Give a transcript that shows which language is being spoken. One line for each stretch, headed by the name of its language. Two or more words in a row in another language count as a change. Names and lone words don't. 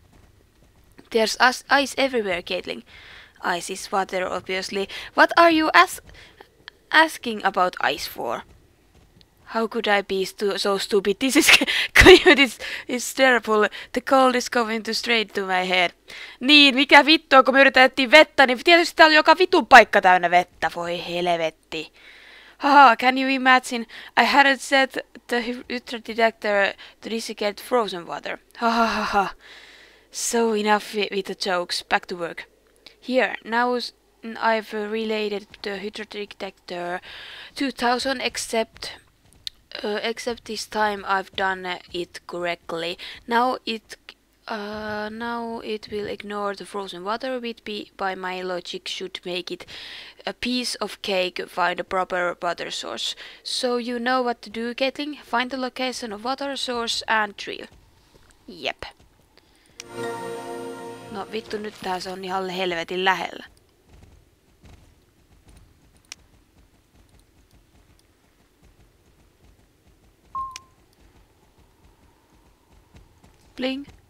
English: There's ice everywhere, Caitlin. Ice is water, obviously. What are you asking about ice for? How could I be so stupid? This is terrible. The cold is going to straight to my head.
Finnish: Niin, mikä vittua, kun me yritettiin vettä, niin tietysti täällä on joka vitun paikka täynnä vettä. Voi helvetti.
English: Haha, can you imagine? I hadn't set the hydro detector to dissecate frozen water. Ha. So enough with the jokes, back to work. Here, now I've related the hydro detector 2000 except this time I've done it correctly. Now it will ignore the frozen water, which by my logic should make it a piece of cake. Find a proper water source. So you know what to do, Caitlin. Find the location of water source and drill. Yep.
Finnish: No vittu, nyt tää se on ihan helvetin lähellä.
English: Bling.